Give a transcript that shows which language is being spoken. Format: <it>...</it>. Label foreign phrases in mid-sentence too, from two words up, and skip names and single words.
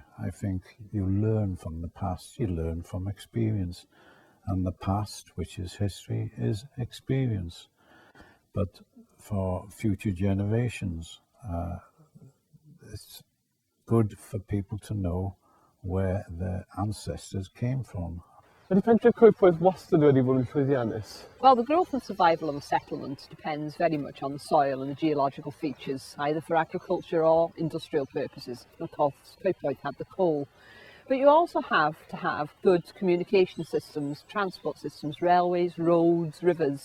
<en>I think you learn from the past, you learn from experience. And the past, which is history, is experience. But for future generations, it's good for people to know where their ancestors came from.</en> <cy>Ydy pentref Coedpoeth wastad wedi bod yn llwyddiannus?</cy> <en>Well, the growth and survival of a settlement depends very much on the soil and the geological features, either for agriculture or industrial purposes. Of course, Coedpoeth had the coal. But you also have to have good communication systems, transport systems, railways, roads, rivers.</en>